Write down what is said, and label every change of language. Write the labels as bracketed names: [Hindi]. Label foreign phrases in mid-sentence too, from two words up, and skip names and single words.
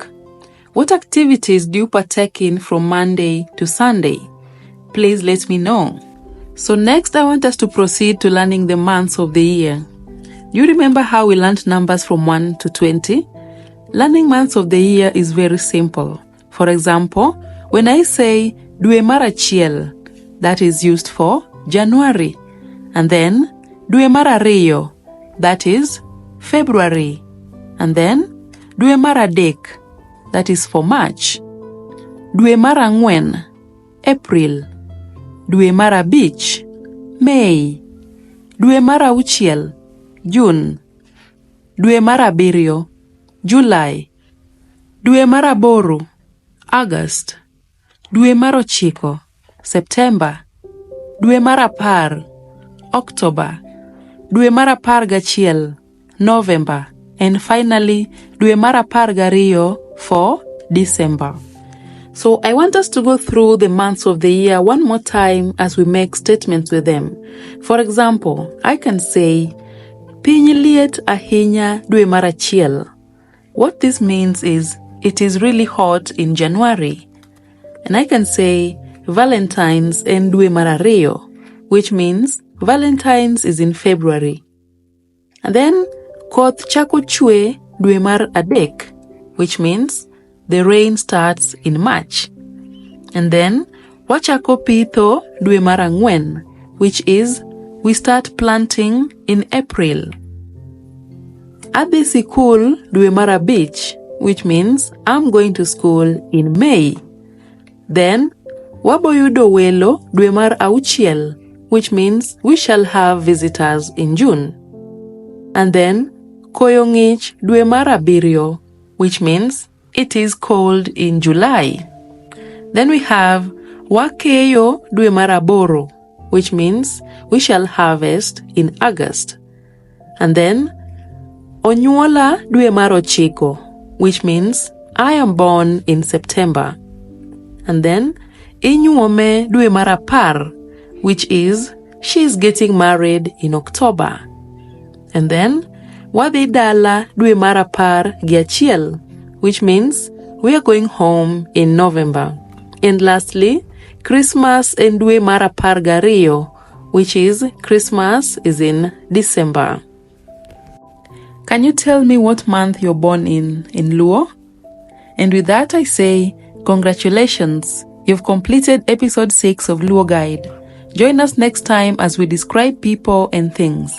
[English] What activities do you partake in from Monday to Sunday? Please let me know. So next I want us to proceed to learning the months of the year. Do you remember how we learned numbers from 1 to 20? Learning months of the year is very simple. For example, when I say [Luo (Kenya and Tanzania)] Dwe mar achiel, [English] that is used for January. And then [Luo (Kenya and Tanzania)] Dwe mar ariyo, [English] that is February. And then [Luo (Kenya and Tanzania)] Dwe mar adek, [English] that is for March. [Luo (Kenya and Tanzania)] Dwe mar ang'wen, April. Dwe mar abich, May. Dwe mar auchiel, June. Dwe mar abiriyo, July. Dwe mar aboro, August. Dwe mar ochiko, September. Dwe mar apar, October. Dwe mar apar gachiel, [English] November. And finally, [Luo (Kenya and Tanzania)] Dwe mar apar gariyo [English] for December. So I want us to go through the months of the year one more time as we make statements with them. For example, I can say, [Luo (Kenya and Tanzania)] Piny liet ahinya dwe mar achiel. [English] What this means is, it is really hot in January. And I can say, Valentine's [Luo (Kenya and Tanzania)] en dwe mar ariyo, [English] which means Valentine's is in February. And then, [Luo (Kenya and Tanzania)] koth chako chwe dwe mar adek, [English] which means the rain starts in March. And then, [Luo (Kenya and Tanzania)] wachako pitho dwe mar ang'wen, [English] which is we start planting in April. [Luo (Kenya and Tanzania)] Adhi sikul dwe mar abich, [English] which means I'm going to school in May. Then, [Luo (Kenya and Tanzania)] waboyudo welo dwe mar auchiel, [English] which means we shall have visitors in June. And then, [Luo (Kenya and Tanzania)] koyo ng'ich dwe mar abiriyo, [English] which means it is cold in July. Then we have [Luo (Kenya and Tanzania)] wakeyo dwe mar aboro, [English] which means we shall harvest in August. And then [Luo (Kenya and Tanzania)] onyuola dwe mar ochiko, [English] which means I am born in September. And then [Luo (Kenya and Tanzania)] inyuome dwe mar apar, [English] which is she is getting married in October. And then [Luo (Kenya and Tanzania)] wadhi dala dwe mar apar gi achiel, [English] which means we are going home in November. And lastly, [Luo (Kenya and Tanzania)] Christmas en dwe mar apar gariyo, [English] which is Christmas is in December. Can you tell me what month you're born in Luo? And with that I say, congratulations, you've completed episode 6 of Luo Guide. Join us next time as we describe people and things.